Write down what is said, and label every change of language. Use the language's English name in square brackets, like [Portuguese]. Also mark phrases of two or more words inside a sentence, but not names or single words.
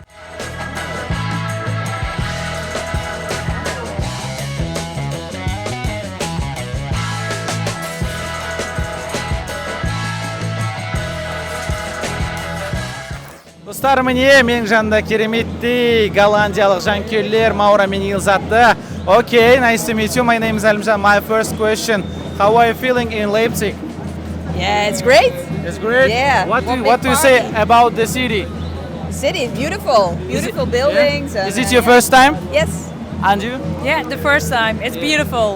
[Kazakh] Достар, міне менің жанында кереметтей голландиялық жанкүйерлер Маура мен Илзатты. [English] Okay, nice to meet you. My name is Әлімжан. My first question, how are you feeling in Leipzig? Yeah, it's great. It's great? Yeah. What do you say about the city? The city is beautiful. Beautiful buildings. Yeah. Is it your first time? Yes. And you? Yeah, the first time. It's beautiful.